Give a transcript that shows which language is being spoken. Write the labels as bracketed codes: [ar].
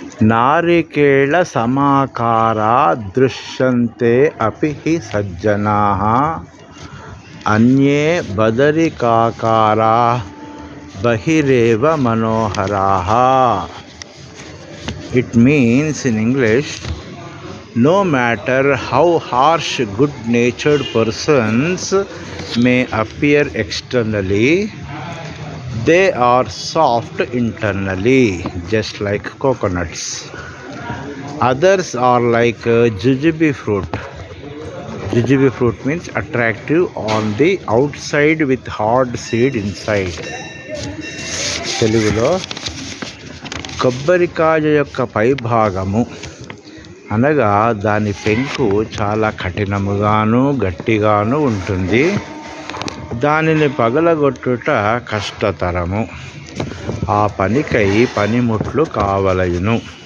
[sa] నారికేళ సమాకారా దృశ్యంతే అపి హి సజ్జనాః అన్యే బదరికాకారా బహిరేవ మనోహరాః. [en] It means in English, no matter how harsh good-natured persons may appear externally, they are soft internally, just like coconuts. Others are like jujube fruit. Jujube fruit means attractive on the outside with hard seed inside. [te] తెలుగులో కొబ్బరికాయ యొక్క పై భాగము అనగా దాని పెంకు చాలా కఠినముగాను గట్టిగాను ఉంటుంది. దానిని పగలగొట్టుట కష్టతరము. ఆ పనికై పనిముట్లు కావలయును.